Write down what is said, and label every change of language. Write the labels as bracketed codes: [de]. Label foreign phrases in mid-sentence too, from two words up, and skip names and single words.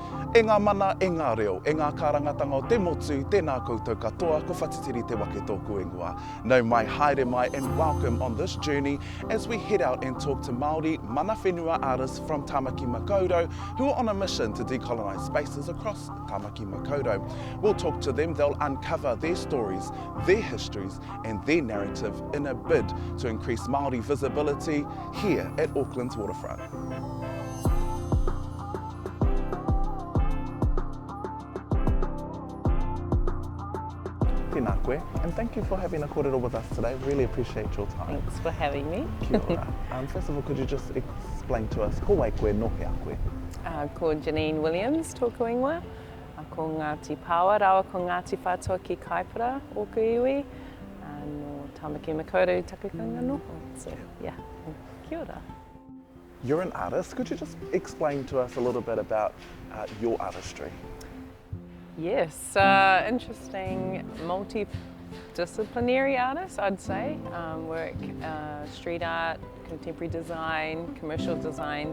[mi] E ngā mana, e ngā reo, e ngā kārangatanga o te motu, tēnā koutou katoa, ko whakatiri te wake tōku ingoa. Nau mai, haere mai, [en] and welcome on this journey as we head out and talk to Māori [mi] mana whenua [en] artists from Tamaki Makaurau who are on a mission to decolonise spaces across Tamaki Makaurau. We'll talk to them, they'll uncover their stories, their histories and their narrative in a bid to increase Māori visibility here at Auckland's Waterfront. [mi] Tēnā koe, [en] and thank you for having a kōrero with us today. Really appreciate your time. Thanks for having me. [mi] Kia ora. [en] First of all, could you just explain to us, [mi] ko wai koe, no ke a koe? Ko Janine Williams, tōku ingoa. Ko Ngāti Pāwa, rawa ko Ngāti Whātua ki Kaipara, ōku iwi. No Tamaki Makaurau, takukanga noho. [en] So, yeah, [mi] kia ora. [en] You're an artist. Could you just explain to us a little bit about your artistry? Yes, interesting multidisciplinary artist, I'd say. Work street art, contemporary design, commercial design.